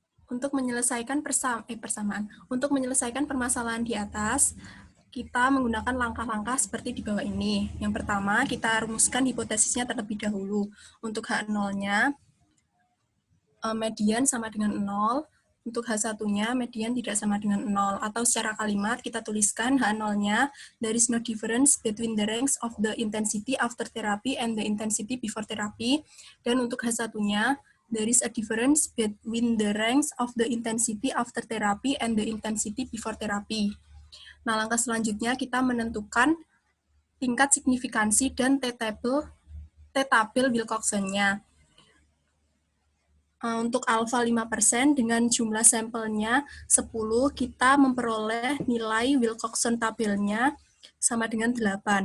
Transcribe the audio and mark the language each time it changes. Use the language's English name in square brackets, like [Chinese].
[Indonesian] Untuk menyelesaikan untuk menyelesaikan permasalahan di atas, kita menggunakan langkah-langkah seperti di bawah ini. Yang pertama, kita rumuskan hipotesisnya terlebih dahulu. Untuk H0-nya, median sama dengan 0. Untuk H1-nya, median tidak sama dengan 0. Atau secara kalimat, kita tuliskan H0-nya, [English] there is no difference between the range of the intensity after therapy and the intensity before therapy. [Indonesian] Dan untuk H1-nya, [English] there is a difference between the range of the intensity after therapy and the intensity before therapy. [Indonesian] Nah, langkah selanjutnya kita menentukan tingkat signifikansi dan T-tabel Wilcoxon-nya. Untuk alfa 5% dengan jumlah sampelnya 10, kita memperoleh nilai Wilcoxon tabelnya sama dengan 8.